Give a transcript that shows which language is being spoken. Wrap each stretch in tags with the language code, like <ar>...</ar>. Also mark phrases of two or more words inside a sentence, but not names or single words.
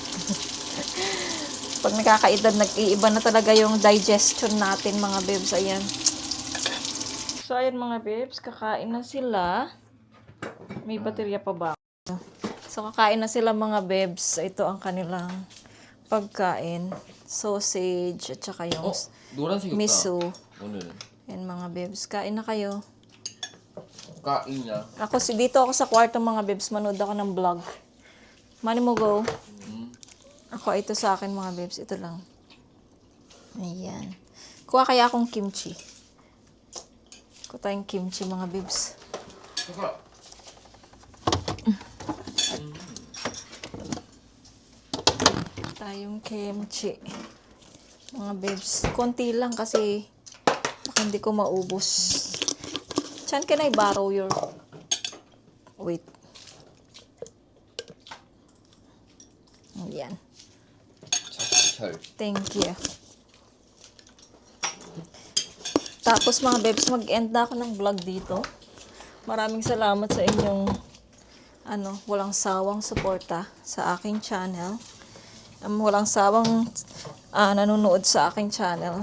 <tl>Pag nagkakaedad, nag-iiba na talaga yung digestion natin, mga bebs. Ayan. So, ayan mga bebs, kakain na sila. May baterya pa ba? So, kakain na sila mga bebs. Ito ang kanilang pagkain. Sausage, at saka yung</tl> <ko>노란색이 miso. 오늘</ko> <tl>Yan mga bebs. Kain na kayo. kain niya. Dito ako sa kwarto mga bebs. Manood ako ng vlog. Money mo go. Ito sa akin mga bebs. Ito lang. Ayan. Kuha kaya akong kimchi. Kuha tayong kimchi mga bebs.</tl> <ko>잠깐.</ko> <tl>Tayong kimchi. Mga bebs. Konti lang kasi baka hindi ko maubos.</tl> <en>Chan, can I borrow your... Wait.</en> <tl>Ayan.</tl> <ko>잘.</ko> <en>Thank you.</en> <tl>Tapos mga bebs, mag-end na ako ng vlog dito. Maraming salamat sa inyong walang sawang suporta sa aking channel. Walang sawang nanonood sa aking channel.</tl>